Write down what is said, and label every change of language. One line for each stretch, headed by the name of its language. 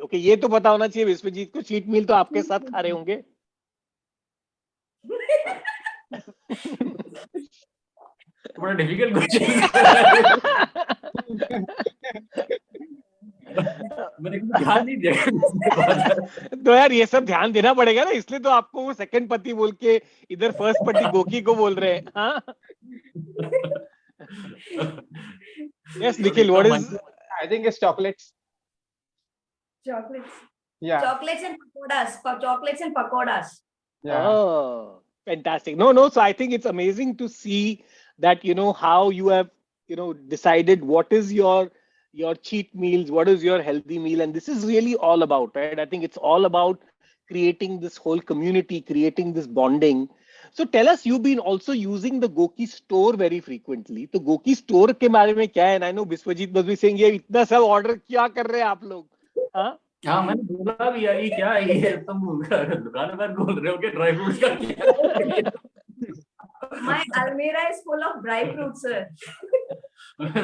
Hindi: Okay, ये तो पता होना चाहिए विश्वजीत को. Cheat meal तो आपके साथ खा रहे होंगे. बड़ा difficult question. मैंने ध्यान नहीं दिया. तो यार ये सब ध्यान देना पड़ेगा ना, इसलिए तो आपको वो सेकंड पति बोल के इधर फर्स्ट पति गोकी को बोल रहे हैं.
English: हाँ. Yes, Nikhil, what is? I think it's chocolates. Chocolates. Yeah. Chocolates and pakoras. Yeah. Oh, fantastic. No. So I think it's amazing to see that, how you have, decided what is your cheat meals, what is your healthy meal. And this is really all about, right? I think it's all about creating this whole community, creating this bonding. So tell us, you've been also using the GOQii store very frequently.
Hindi: तो GOQii store के बारे में क्या है?
English: And I know Biswajit must be saying,
Hindi: ये इतना सब order क्या कर रहे हैं आप लोग? हाँ? हाँ मैंने बोला भी यार ये क्या है ये तुम दुकानदार बोल रहे हो कि ड्राई फ्रूट्स का क्या?
English: My almirah is full of dry fruits, sir.